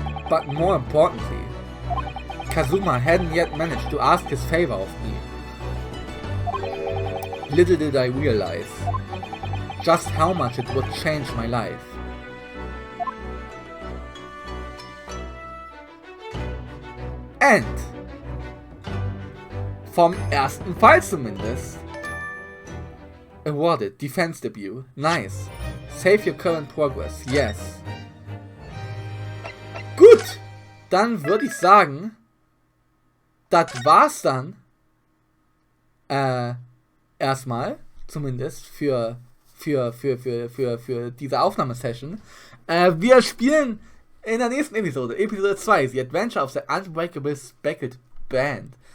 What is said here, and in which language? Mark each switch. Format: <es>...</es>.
<en>But more importantly, Kazuma hadn't yet managed to ask his favor of me. Little did I realize just how much it would change my life.</en> <de>And vom ersten Fall zumindest.</de> <en>Awarded, Defense Debut, nice. Save your current progress, yes.</en> <de>Gut, dann würde ich sagen, das war's dann erstmal, zumindest für diese Aufnahmesession. Wir spielen in der nächsten Episode, Episode 2, The Adventure of the Unbreakable Speckled Band.</de>